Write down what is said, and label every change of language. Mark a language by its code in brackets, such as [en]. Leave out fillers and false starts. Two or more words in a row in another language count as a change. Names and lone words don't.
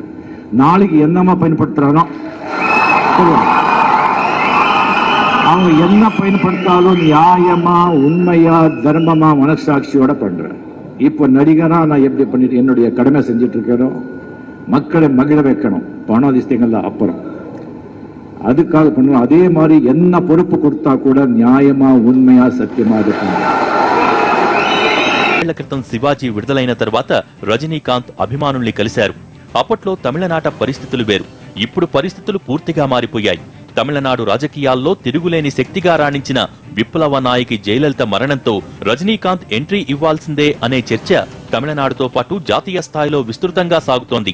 [ta] நாளைக்கு என்னமா பயன்படுத்துறானோ அவங்க என்ன பயன்படுத்தாலும் நியாயமா உண்மையா தர்மமா மனசாட்சியோட பண்றேன். இப்போ நடிகனா நான் எப்படி பண்ணிட்டு என்னுடைய கடமை செஞ்சுட்டு இருக்கேனோ, மக்களை மகிழ வைக்கணும், பண அதிசயங்கள்ல அப்புறம் அதுக்காக பண்ணுவோம். அதே மாதிரி என்ன பொறுப்பு கொடுத்தா கூட நியாயமா உண்மையா సత్యమా இருக்கணும். [te] ఏళ్ల క్రితం శివాజీ విడుదలైన తర్వాత రజనీకాంత్ అభిమానుల్ని కలిశారు. అప్పట్లో తమిళనాట పరిస్థితులు వేరు. ఇప్పుడు పరిస్థితులు పూర్తిగా మారిపోయాయి. తమిళనాడు రాజకీయాల్లో తిరుగులేని శక్తిగా రాణించిన విప్లవ నాయకి జయలలిత మరణంతో రజనీకాంత్ ఎంట్రీ ఇవ్వాల్సిందే అనే చర్చ తమిళనాడుతో పాటు జాతీయ స్థాయిలో విస్తృతంగా సాగుతోంది.